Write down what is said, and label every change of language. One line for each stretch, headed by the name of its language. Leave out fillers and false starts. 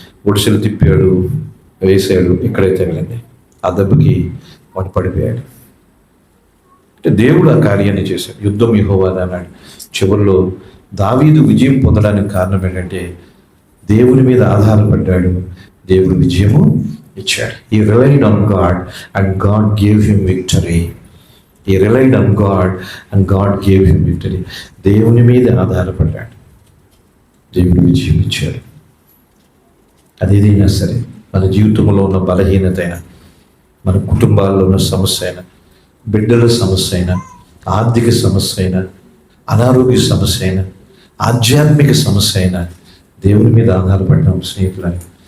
Telugu: ఒడిసెలు తిప్పాడు, వేసాడు, ఇక్కడే తగిలింది. ఆ దెబ్బకి వాడు పడిపోయాడు. అంటే దేవుడు ఆ కార్యాన్ని చేశాడు. యుద్ధం యెహోవాది అన్నాడు. చివరిలో దావీదు విజయం పొందడానికి కారణం ఏంటంటే దేవుని మీద ఆధారపడ్డాడు, దేవుడు విజయము ఇచ్చాడు.
English: He relied on God and God gave him victory. He relied on God and God gave him victory.
Telugu: దేవుని మీద ఆధారపడ్డాడు, దేవుడు విజయం ఇచ్చాడు. అదేదైనా సరే, మన జీవితంలో ఉన్న బలహీనత అయినా, మన కుటుంబాల్లో ఉన్న సమస్య అయినా, బిడ్డల సమస్య అయినా, ఆర్థిక సమస్య అయినా, అనారోగ్య సమస్య అయినా, ఆధ్యాత్మిక సమస్య అయినా, దేవుని మీద ఆధారపడ్డాం స్నేహితులని.